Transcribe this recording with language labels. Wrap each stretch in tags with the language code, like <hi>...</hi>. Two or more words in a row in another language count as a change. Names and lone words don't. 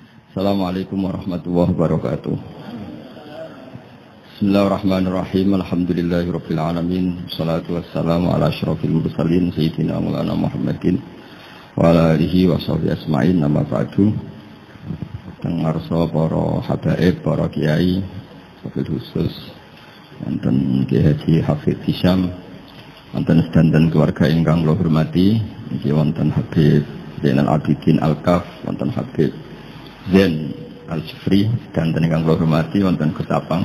<ar>السلام عليكم ورحمة الله وبركاته. بسم الله الرحمن الرحيم. الحمد لله رب العالمين. والصلاة والسلام على أشرف المرسلين سيدنا مولانا محمد وعلى آله وصحبه أجمعين. أما بعد.</ar> <jv>Tengarsa para habaib, para kiai,</jv> <ar>وبالخصوص</ar> <jv>wonten Kiai Haji Hafidz Hisham, wonten sedanten keluarga ingkang kula hormati, iki wonten Habib Zainal Abidin Al-Kaf, wonten Habib Zain Al-Jufri, dan ingkang kula hormati wonten Gus Apang.</jv>